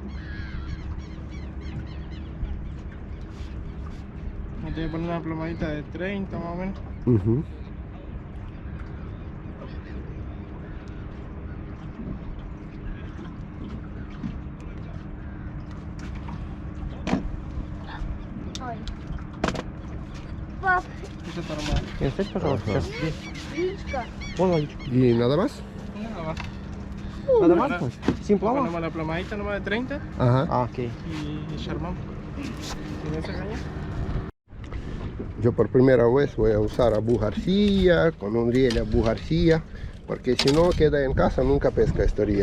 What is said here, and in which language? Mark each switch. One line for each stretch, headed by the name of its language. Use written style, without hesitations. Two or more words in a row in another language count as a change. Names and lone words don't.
Spanish: Me tengo que poner una plomadita de 30 más o menos.
Russian: Пап,
Spanish: Eso está armado.
Russian: Сядь, пожалуйста, Ага. сейчас здесь.
Ukrainian: Річка.
Russian: Вон лодочка.
Spanish: ¿Y nada más? Nada más.
Russian: Надо
Spanish: Ahora más? Sin plava? ponemos la plomadita nomás de 30 Ajá. Ah, ok. y charmamos. ¿Tiene esa caña? Yo por primera vez voy a usar Abu García, con un riel Abu García, porque si no queda en casa nunca pesca este riel.